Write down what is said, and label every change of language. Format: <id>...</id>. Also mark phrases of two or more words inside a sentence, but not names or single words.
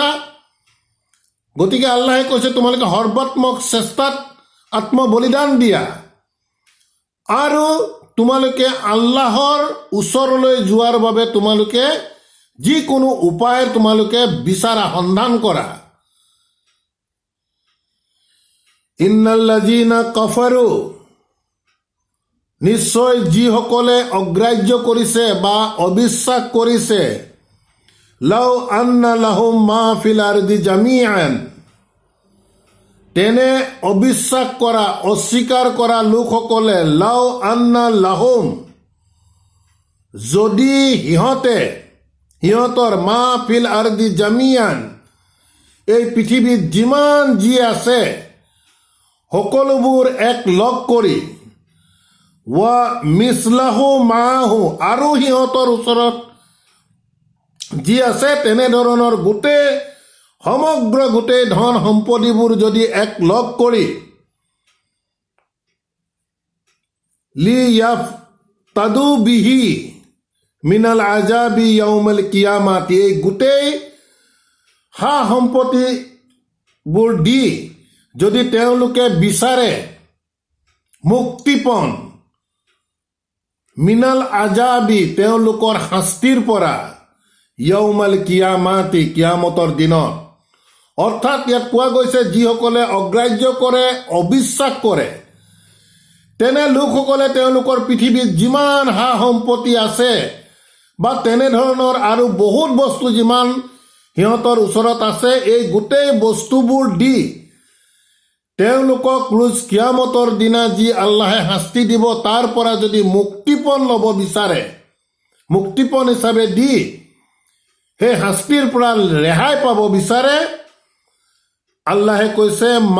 <as>গতিকে আল্লাহে কৈছে তোমালোকে সৰ্বাত্মক চেষ্টাত আত্মবলিদান দিয়া, আৰু তোমালোকে আল্লাহৰ ওচৰলৈ যোৱাৰ বাবে তোমালোকে যিকোনো উপায় তোমালোকে বিচাৰা, সন্ধান কৰা।</as> <ar>إن الذين كفروا,</ar> <as>নিশ্চয় যিসকলে অগ্ৰাহ্য কৰিছে বা অবিশ্বাস কৰিছে,</as> <ar>لو أن لهم ما في الأرض جميعا,</ar> <as>তেনে অবিশ্বাস কৰা অস্বীকাৰ কৰা লোকসকলে</as> <ar>لو أن لهم,</ar> <as>যদি সিহঁতৰ</as> <ar>ما في الأرض جميعا,</ar> <as>এই পৃথিৱীত যিমান যি আছে সকলোবোৰ এক লগ কৰি,</as> <ar>ومثله معه,</ar> <as>আৰু সিহঁতৰ ওচৰত যি আছে তেনেধৰণৰ সমগ্ৰ গোটেই ধন সম্পত্তিবোৰ যদি এক লগ কৰি</as> <ar>ليفتدوا به من العذاب يوم القيامة,</ar> <as>এই গোটেই সা সম্পত্তিবোৰ দি যদি তেওঁলোকে বিচাৰে মুক্তিপণ,</as> <ar>من العذاب,</ar> <as>তেওঁলোকৰ শাস্তিৰ পৰা,</as> <ar>يوم القيامة,</ar> <as>কিয়ামতৰ দিনত। অৰ্থাৎ ইয়াত কোৱা গৈছে যিসকলে অগ্ৰাহ্য কৰে, অবিশ্বাস কৰে, তেনে লোকসকলে তেওঁলোকৰ পৃথিৱীত যিমান সা সম্পত্তি আছে বা তেনেধৰণৰ আৰু বহুত বস্তু যিমান সিহঁতৰ ওচৰত আছে, এই গোটেই বস্তুবোৰ দি তেওঁলোকক ৰোজ কিয়ামতৰ দিনা যি আল্লাহে শাস্তি দিব তাৰ পৰা যদি মুক্তিপণ ল'ব বিচাৰে, মুক্তিপণ হিচাপে দি সেই শাস্তিৰ পৰা ৰেহাই পাব বিচাৰে, আল্লাহে কৈছে</as>